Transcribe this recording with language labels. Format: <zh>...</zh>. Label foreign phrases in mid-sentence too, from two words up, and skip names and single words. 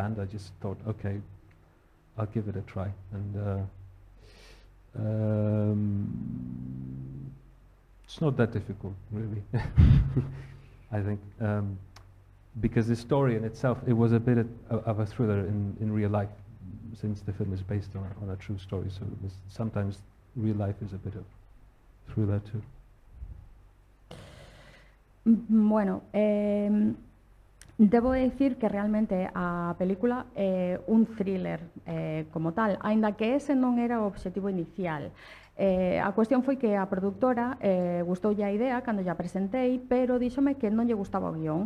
<en>I just thought, okay, I'll give it a try. And it's not that difficult, really. I think, because the story in itself, it was a bit of a thriller in real life, since the film is based on a true story. So it was, sometimes real life is a bit of thriller too.</en> <gl>Bueno, debo decir que realmente a película é un thriller como tal, aínda que ese non era o obxectivo inicial. A cuestión foi que a produtora gustoulle a idea cando lla presentei, pero díxome que non lle gustaba o guión.</gl>